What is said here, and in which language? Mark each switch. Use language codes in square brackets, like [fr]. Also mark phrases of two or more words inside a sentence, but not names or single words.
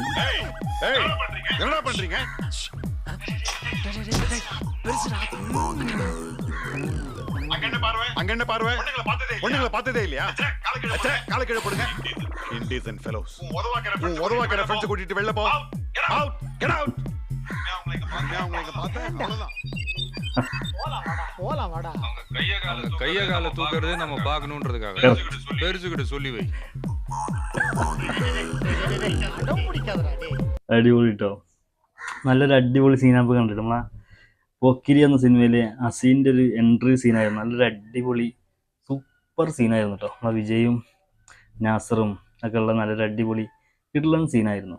[ta] ஏய் என்னடா பண்றீங்க? அங்க என்ன பார்வை? பொண்ணுங்களை பார்த்ததே இல்லையா? காலை கீழே போடுங்க. [en] Indecent fellows. [ta] உதவாக்கிற ஃப்ரெண்ட்ஸ் கூட்டிட்டு வெளில போ. [en] Out. Get out. [ta] உங்களுக்கு பார்த்தா அவ்வளவுதான். போலாம் வாடா. கைய கால தூக்குறதே நம்ம பார்க்கணும்ன்றதுக்காக பெருசுகிட்ட சொல்லி வை. [ml] അടിപൊളി കേട്ടോ. നല്ലൊരു അടിപൊളി സീനാപ്പ് കണ്ടിട്ട് നമ്മളെ പോക്കിരി എന്ന സിനിമയിലെ അസീൻ്റെ ഒരു എൻട്രി സീനായിരുന്നു. നല്ലൊരു അടിപൊളി സൂപ്പർ സീനായിരുന്നു കേട്ടോ. നമ്മളെ വിജയും നാസറും ഒക്കെ ഉള്ള നല്ലൊരു അടിപൊളി കിട്ടുന്ന സീനായിരുന്നു.